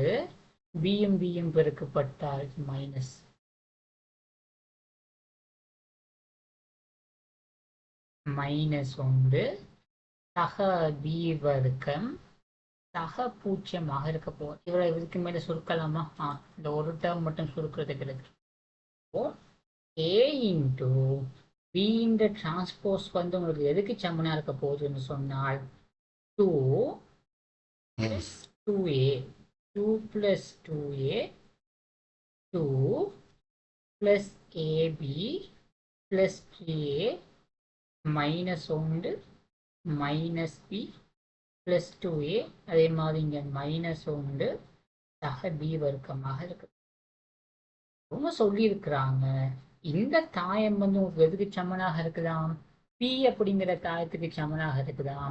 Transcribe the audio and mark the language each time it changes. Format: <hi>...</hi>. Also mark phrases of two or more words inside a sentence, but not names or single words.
<ta>பியும் பியும் பெருக்கப்பட்டால் -1 சக பி வர்க்கம் சக 0 இருக்க போகும். இவரை இதுக்கு மேல சுருக்கலாமா? இந்த ஒரு டேர்ம் மட்டும் சுருக்கிறதுக்கு இருக்கு.</ta> <en>A into B</en> <ta>இந்த டிரான்ஸ்போஸ் வந்து உங்களுக்கு எதுக்கு சமனா இருக்க போகுதுன்னு சொன்னால்</ta> <en>2 plus 2a 2 plus 2a 2 plus ab plus 3a minus 1 minus b plus 2a</en> <ta>அதே மாதிரி இங்க minus 1 சக b வர்க்கமாக இருக்கு. அவங்க சொல்லியிருக்கிறாங்க இந்த தாயம் வந்து உங்களுக்கு எதுக்கு சமனாக இருக்கலாம், பி அப்படிங்கிற தாயத்துக்கு சமனாக இருக்கலாம்.</ta>